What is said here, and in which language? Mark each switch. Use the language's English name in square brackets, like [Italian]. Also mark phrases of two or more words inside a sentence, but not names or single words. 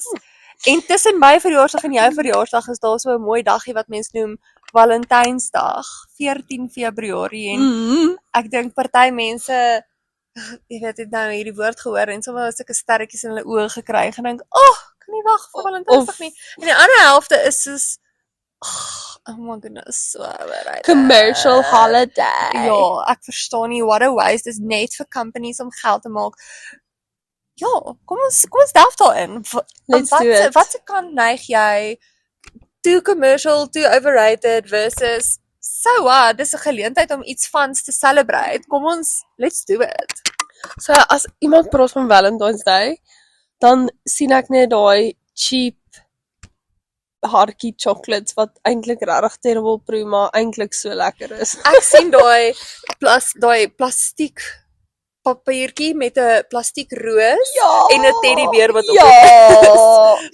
[Afrikaans] En tussen my verjaarsdag en jou verjaarsdag is daar so 'n mooi daggie wat mens noem Valentynsdag, 14 Februarie en ek dink party mense jy weet het nou hierdie woord gehoor en sommer sulke sterretjies in hulle oë gekry en dink, kan nie wag vir Valentynsdag nie. En die ander helfte is soos [English] oh my goodness, so right. Commercial holiday. [Afrikaans] Ja, ek verstaan nie [English] what a waste [Afrikaans] is net vir companies om geld te maak. Ja, kom ons delf daarin. [English] Let's do it. [Afrikaans] Wat se kant neig jy? [English] Too commercial, too overrated versus so what, [Afrikaans] dis 'n geleentheid om iets vans te celebrate. Kom ons, [English] let's do it. [Afrikaans] So as iemand praat van Valentine's Day, dan sien ek net daai cheap hartjie chocolates wat eintlik regtig terrible proe, maar eintlik so lekker is. Ek sien daai plastiek papiertjie met 'n plastiek roos en 'n teddybeer wat op dit is.